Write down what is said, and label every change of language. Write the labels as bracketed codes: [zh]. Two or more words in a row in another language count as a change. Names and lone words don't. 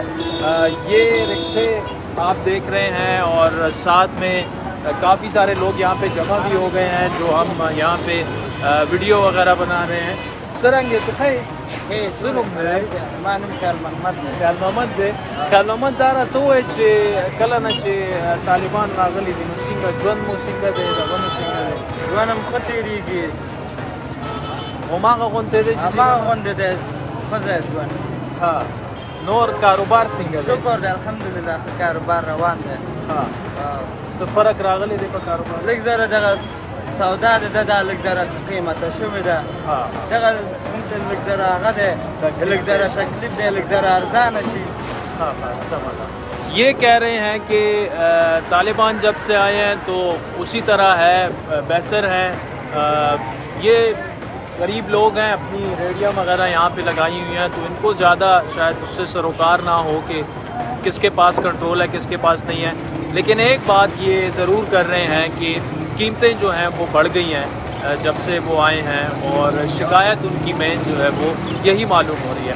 [ur] یہ رکشے آپ دیکھ رہے ہیں اور ساتھ میں کافی سارے لوگ یہاں پہ جمع بھی ہو گئے ہیں جو ہم یہاں پہ ویڈیو وغیرہ بنا رہے ہیں۔ [ps] سرنگے تو ہے خیال محمد دارا تو کلنا طالبان راغلی دي نو څنګه ژوند مو څنګه دی دغه مو څنګه دی ژوند هم ښه تېرېږي هماغه غوندې دی هماغه غوندې دی ښه دی ژوند ها نور کاروبار څنګه دی شکر دی الحمدلله ښه کاروبار روان دی ها څه فرق راغلی دی په کاروبار لږ زره دغه سودا ده دا لږ زره قیمته شوې ده دغه ممکن لږ زره هغه دی لږ زره تکلیف دی لږ زره ارزانه شي [ur] یہ کہہ رہے ہیں کہ طالبان جب سے آئے ہیں تو اسی طرح ہے، بہتر ہے۔ یہ غریب لوگ ہیں، اپنی ریڈیاں وغیرہ یہاں پہ لگائی ہوئی ہیں، تو ان کو زیادہ شاید اس سے سروکار نہ ہو کہ کس کے پاس کنٹرول ہے کس کے پاس نہیں ہے، لیکن ایک بات یہ ضرور کر رہے ہیں کہ قیمتیں جو ہیں وہ بڑھ گئی ہیں جب سے وہ آئے ہیں، اور شکایت ان کی مین جو ہے وہ یہی معلوم ہو رہی ہے۔